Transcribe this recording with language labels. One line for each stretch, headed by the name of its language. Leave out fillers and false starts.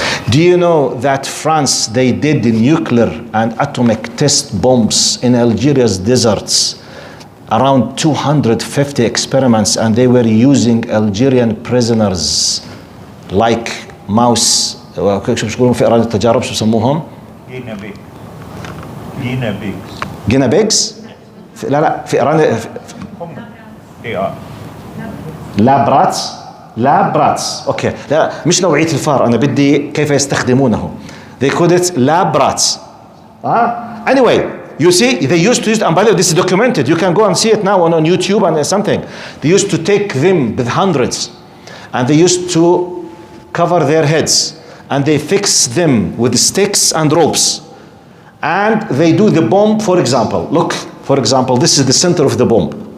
English: Do you know that France, they did the nuclear and atomic test bombs in Algeria's deserts, around 250 experiments, and they were using Algerian prisoners like mouse.
Arabic: شو بيقولون في إيران التجارب شو بسموهم؟
English: Guinea pigs.
Arabic: لا في إيران لابراتس. اوكي, لا مش نوعية الفار, انا بدي كيف يستخدمونه.
English: They called it labrats. Anyway, you see, they used to use, and by the way, this is documented. You can go and see it now on YouTube and something. They used to take them with hundreds, and they used to cover their heads, and they fix them with sticks and ropes, and they do the bomb. For example, look. For example, this is the center of the bomb.